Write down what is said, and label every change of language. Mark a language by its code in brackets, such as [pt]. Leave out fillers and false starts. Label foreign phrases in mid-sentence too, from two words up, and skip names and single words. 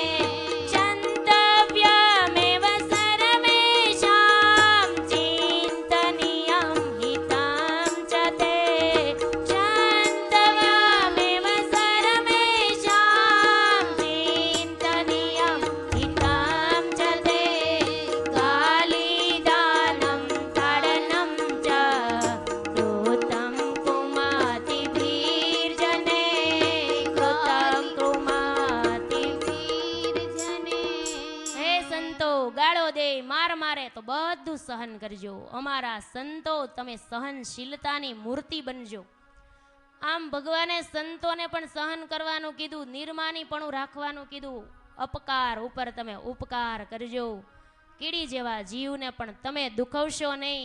[sa] क्षन्तव्यमेव सर्वेषां चिन्तनीयं हितं च ते क्षन्तव्यमेव सर्वेषां चिन्तनीयं हितं च ते गालिदानं ताडनं च कृतं कुमतिभिर्जने कृतं कुमतिभिर्जने। [gu] હે સંતો, ગાળો દે, માર મારે તો બધું સહન કરજો. અમારા સંતો તમે સહનશીલતાની મૂર્તિ બનજો. આમ ભગવાને સંતોને પણ સહન કરવાનું કીધું, નિર્માનીપણું રાખવાનું કીધું. અપકાર ઉપર તમે ઉપકાર કરજો. કીડી જેવા જીવને પણ તમે દુખવશો નહીં.